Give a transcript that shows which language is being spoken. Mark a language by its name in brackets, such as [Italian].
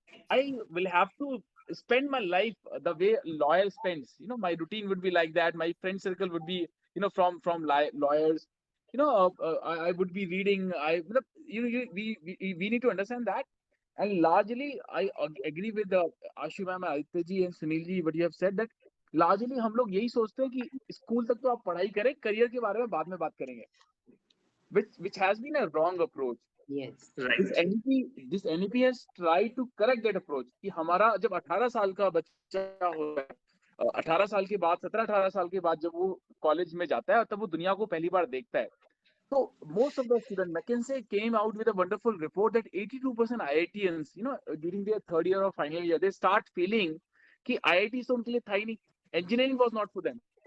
[English] I will have to spend my life the way a lawyer spends. My routine would be like that. My friend circle would be, from lawyers. I would be reading. We need to understand that. And largely, I agree with Ashu ma'am, Aditya ji, and Sunil ji. What you have said, that largely [Hindi] हम लोग यही सोचते हैं कि school तक तो आप पढ़ाई करें, करियर के बारे में बाद में बात करेंगे, [English] which has been a wrong approach. Yes. This Right. NEP has tried to correct that approach [Hindi] कि हमारा जब 18 साल का बच्चा होता है, 18 साल के बाद, 17-18 साल के बाद जब वो कॉलेज में जाता है, तब वो दुनिया को पहली बार देखता है. [English] So most of the students, McKinsey came out with a wonderful report that 82% IITians, during their third year or final year, they start feeling [Hindi] कि IIT तो उनके लिए था ही नहीं, [English] engineering was not for them.